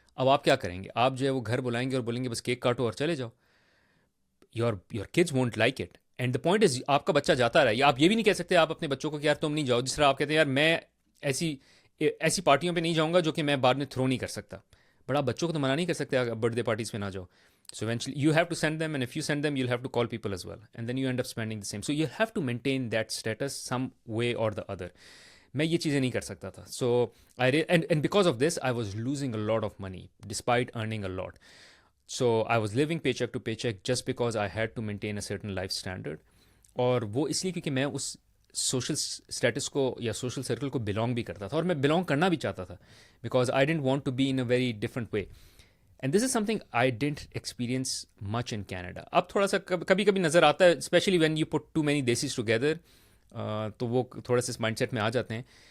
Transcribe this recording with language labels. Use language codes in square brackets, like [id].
[ur] اب آپ کیا کریں گے, آپ جو ہے وہ گھر بلائیں گے اور بولیں گے بس کیک کاٹو اور چلے جاؤ. [en] Your kids won't like it. And the point is, [ur] آپ کا بچہ جاتا رہا ہے. آپ یہ بھی نہیں کہہ سکتے آپ اپنے بچوں کو کہ یار تم نہیں جاؤ, جس طرح آپ کہتے ہیں یار میں ایسی پارٹیوں پہ نہیں جاؤں گا جو کہ میں بعد میں تھرو نہیں کر سکتا. بٹ آپ بچوں کو تو منع نہیں کر سکتے برتھ ڈے پارٹیز پہ نہ جاؤ. [en] So eventually you have to send them, and if you send them you'll have to call people as well, and then you end up spending the same. So you have to maintain that status some way or the other. [ur] میں یہ چیزیں نہیں کر سکتا تھا. [en] So and because of this I was losing a lot of money despite earning a lot. So I was living paycheck to paycheck just because I had to maintain a certain life standard. [ur] اور وہ اس لیے کیونکہ میں اس social status کو یا social circle کو belong بھی کرتا تھا, اور میں بلانگ کرنا بھی چاہتا تھا, [en] Because I didn't want to be in a very different way. And this is something I didn't experience much in Canada. [ur] اب تھوڑا سا کبھی کبھی نظر آتا ہے, [en] especially when you put too many desis together, [ur] تو وہ تھوڑا سا اس مائنڈ سیٹ میں آ جاتے ہیں.